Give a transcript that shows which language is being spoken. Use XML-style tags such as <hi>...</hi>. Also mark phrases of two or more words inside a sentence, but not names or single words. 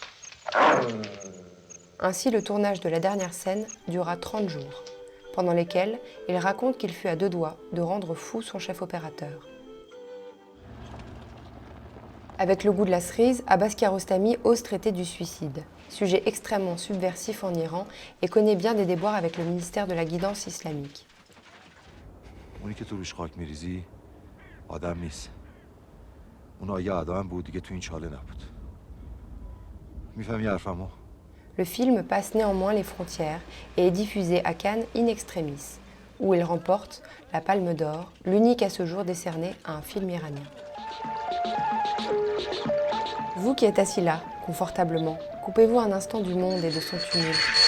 <fr>Ainsi, le tournage de la dernière scène dura 30 jours, pendant lesquels il raconte qu'il fut à 2 doigts de rendre fou son chef opérateur. Avec le goût de la cerise, Abbas Kiarostami ose traiter du suicide, sujet extrêmement subversif en Iran et connaît bien des déboires avec le ministère de la guidance islamique.</fr> <fa>اونی که تو روش خاک میریزی آدم نیست. اون یه آدم بود دیگه تو این چاله نبود. میفهمی حرفمو؟</fa> <fr>Le film passe néanmoins les frontières et est diffusé à Cannes</fr> <la>in extremis,</la> <fr>où il remporte la Palme d'Or, l'unique à ce jour décernée à un film iranien. Vous qui êtes assis là, confortablement, coupez-vous un instant du monde et de son tumulte.</fr>